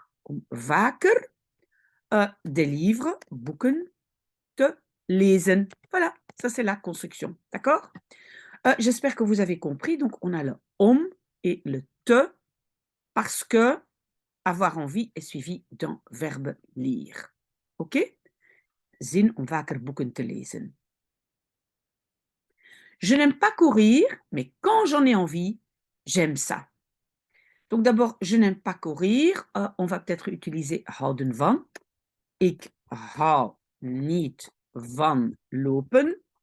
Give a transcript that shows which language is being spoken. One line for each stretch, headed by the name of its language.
Dutch: Om vaker.
French: Des livres,
Dutch: boeken, te lezen.
French: Voilà, ça c'est la construction. D'accord? J'espère que vous avez compris. Donc, on a le om et le te parce que avoir envie est suivi d'un verbe lire. OK?
Dutch: Zin om vaker boeken te lezen.
French: Je n'aime pas courir, mais quand j'en ai envie, j'aime ça. Donc d'abord, je n'aime pas courir. On va peut-être utiliser
Dutch: houden van. Ik hou niet van lopen.